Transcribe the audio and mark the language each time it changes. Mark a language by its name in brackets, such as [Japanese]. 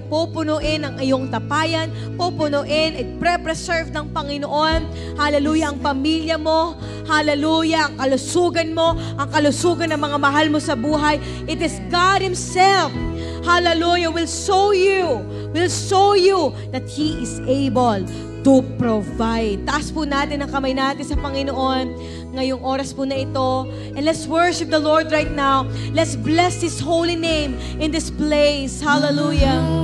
[Filipino] Pupunuin ang iyong tapayan, pupunuin, i-preserve ng Panginoon. Hallelujah, ang pamilya mo. Hallelujah, ang kalusugan mo, ang kalusugan ng mga mahal mo sa buhay. [English] It is God Himself, hallelujah, will show you that He is able to provide. [Filipino] Taas po natin ang kamay natin sa Panginoon ngayong oras po na ito. [English] And let's worship the Lord right now. Let's bless His holy name in this place. Hallelujah.